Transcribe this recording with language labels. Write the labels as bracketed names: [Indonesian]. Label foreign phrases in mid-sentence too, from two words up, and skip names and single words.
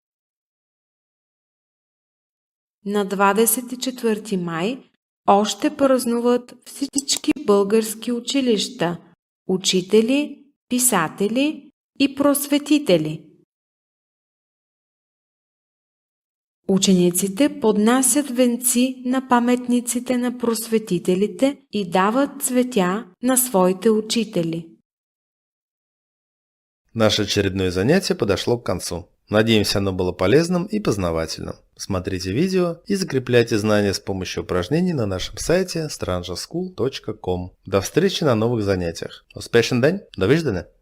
[Bulgarian] На 24 май още празнуват всички български училища, учители, писатели и просветители. Учениците поднасят венци на паметниците на просветителите и дават цветя на своите учители. [Russian] Наше очередное занятие подошло к концу. Надеемся, оно было полезным и познавательным. Смотрите видео и закрепляйте знания с помощью упражнений на нашем сайте strangerschool.com. До встречи на новых занятиях. Успешен день! [Bulgarian] До виждане!